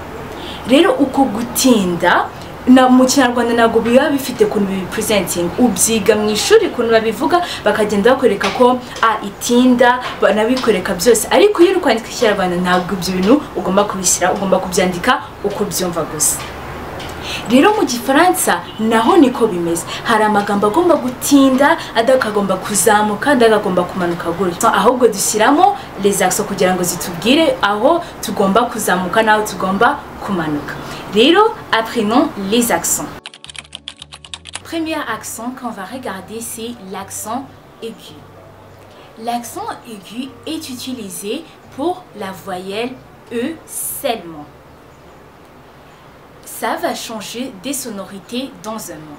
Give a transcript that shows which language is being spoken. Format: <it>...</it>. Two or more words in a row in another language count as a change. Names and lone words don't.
<rw>Rero uko gutinda na mu Kinyarwanda ntabwo biba bifite ukuntu bipresenting, ubyiga mu ishuri ukuntu babivuga bakagenda bakoreka ko itinda banabikwereka byose, ariko iyo uri kwandika Ikinyarwanda ntabwo ibyo bintu ugomba kubishyira, ugomba kubyandika uko byumva gusa. Rero mu Gifaransa naho niko bimeze, hari amagambo agomba gutinda, adakagomba kuzamuka, adakagomba kumanuka gutya, ahubwo dushyiramo</rw> <fr>les accents</fr> <rw>kugira ngo zitubwire aho tugomba kuzamuka naho tugomba kumanuka.</rw> <fr>Rero apprenons les accents. Premier accent qu'on va regarder, c'est l'accent aigu. L'accent aigu est utilisé pour la voyelle E seulement. Ça va changer des sonorités dans un mot.</fr>